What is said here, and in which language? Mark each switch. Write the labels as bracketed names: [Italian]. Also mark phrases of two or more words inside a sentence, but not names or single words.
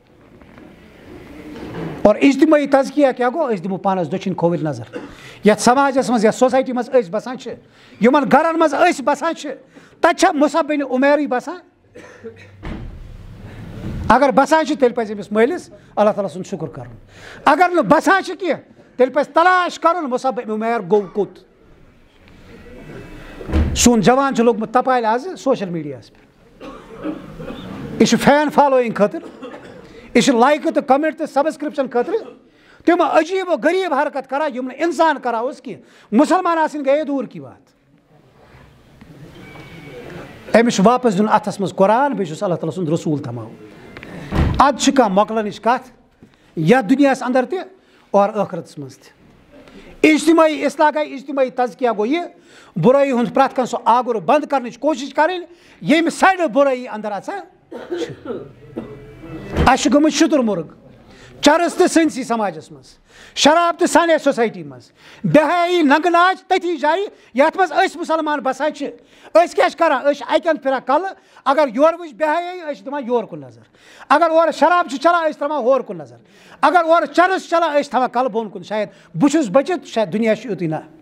[Kashmiri] اور اجتمٲعی تزکیہ کیٛاہ گوٚو أسۍ دِمو پانس دٔچھِنۍ کھووٕرۍ نظر یتھ سماجس منٛز یتھ سوسایٹی منٛز أسۍ بسان چھِ یِمن گرن منٛز أسۍ بسان چھِ تتہِ چھا مُصعب بن عُمیرٕے بسان اگر بسان چھِ تیٚلہِ پزِ أمِس مٲلِس اللہ تعالیٰ سُنٛد شُکر کرُن اگر نہٕ بسان چھِ کینٛہہ تیٚلہِ پزِ تلاش کرُن مُصعب بن عُمیر گوٚو کوٚت سون جوان چھُ لوٚگمُت تپالہِ آز سوشل میٖڈیاہس پٮ۪ٹھ یہِ چھُ فین فالویِنگ خٲطرٕ یہِ چھُ لایکہٕ تہٕ کمنٹ تہٕ سبسکرپشن خٲطرٕ تِم عجیٖب و غریٖب حرکت کران یِم نہٕ انسان کران اوس کینٛہہ مُسلمان آسٕنۍ گٔیے [Urdu] دوٗر کی بات [Kashmiri] أمِس چھُ واپس دیُن اتھس منٛز قرآن بیٚیہِ چھُس اللہ تعالیٰ سُنٛد رسوٗل تھاوُن ادٕ چھِ کانٛہہ مۄکلنٕچ کتھ یتھ دُنیاہس انٛدر تہِ اور ٲخرتس منٛز تہِ اجتمٲعی اصلاح گٔے اجتمٲعی تزکیہ گوٚو یہِ بُرٲیی ہُنٛد پرٛٮ۪تھ کانٛہہ سُہ آگُر بنٛد کرنٕچ کوٗشش کرٕنۍ ییٚمہِ سایڈٕ بُرٲیی انٛدر اژان چھِ اَسہِ چھُ گوٚمُت شُتُر مرٕگ چرس تہِ سٲنسٕے سماجس منٛز شراب تہِ سانے سوسایٹی منٛز بے حیٲیی ننٛگہٕ ناچ تٔتھی جایہِ یتھ منٛز أسۍ مُسلمان بسان چھِ أسۍ کیٛاہ چھِ کران أسۍ چھِ اکہِ انٛدٕ پھران کلہٕ اگر یورٕ وٕچھ بے حیٲیی أسۍ چھِ دِوان یورٕ کُن نظر اگر اورٕ شراب چھُ چلان أسۍ تراوان ہورٕ کُن نظر اگر اورٕ چرس چھُ چلان أسۍ تھاوان کلہٕ بۄن کُن شاید بہٕ چھُس بٔچِتھ شاید دُنیا چھُ یُتُے نہ